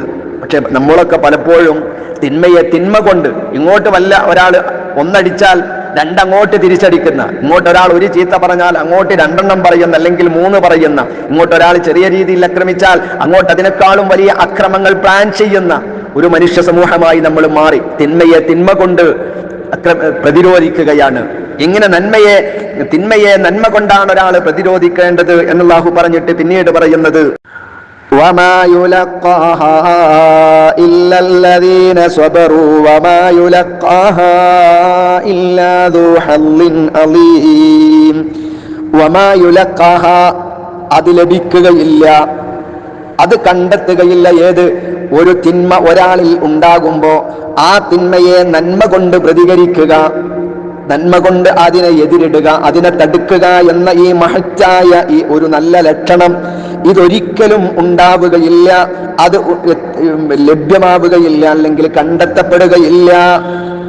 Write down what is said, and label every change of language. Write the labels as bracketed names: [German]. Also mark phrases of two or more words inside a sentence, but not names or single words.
[Malayalam] പക്ഷെ നമ്മളൊക്കെ പലപ്പോഴും തിന്മയെ തിന്മ കൊണ്ട്, ഇങ്ങോട്ട് വല്ല ഒരാൾ ഒന്നടിച്ചാൽ രണ്ടങ്ങോട്ട് തിരിച്ചടിക്കുന്ന, ഇങ്ങോട്ട് ഒരാൾ ഒരു ചീത്ത പറഞ്ഞാൽ അങ്ങോട്ട് രണ്ടെണ്ണം പറയുന്ന, അല്ലെങ്കിൽ 3 പറയുന്ന, ഇങ്ങോട്ട് ഒരാൾ ചെറിയ രീതിയിൽ ആക്രമിച്ചാൽ അങ്ങോട്ട് അതിനേക്കാളും വലിയ അക്രമങ്ങൾ പ്ലാൻ ചെയ്യുന്ന ഒരു മനുഷ്യ സമൂഹമായി നമ്മൾ മാറി. തിന്മയെ തിന്മ കൊണ്ട് പ്രതിരോധിക്കുകയാണ്. ഇങ്ങനെ തിന്മയെ നന്മ കൊണ്ടാണ് ഒരാൾ പ്രതിരോധിക്കേണ്ടത് എന്ന് അല്ലാഹു പറഞ്ഞിട്ട് പിന്നീട് പറയുന്നത് [Arabic] وما يلقاها إلا الذين صبروا وما يلقاها إلا ذو حظ عظيم. وما يلقاها, [Malayalam] അത് ലഭിക്കുകയില്ല, അത് കണ്ടെത്തുകയില്ല. ഏത്? ഒരു തിന്മ ഒരാളിൽ ഉണ്ടാകുമ്പോൾ ആ തിന്മയെ നന്മ കൊണ്ട് പ്രതികരിക്കുക, നന്മ കൊണ്ട് അതിനെ എതിരിടുക, അതിനെ തടുക്കുക എന്ന ഈ മഹത്തായ ഈ ഒരു നല്ല ലക്ഷണം ഇതൊരിക്കലും ഉണ്ടാവുകയില്ല, അത് ലഭ്യമാവുകയില്ല, അല്ലെങ്കിൽ കണ്ടെത്തപ്പെടുകയില്ല.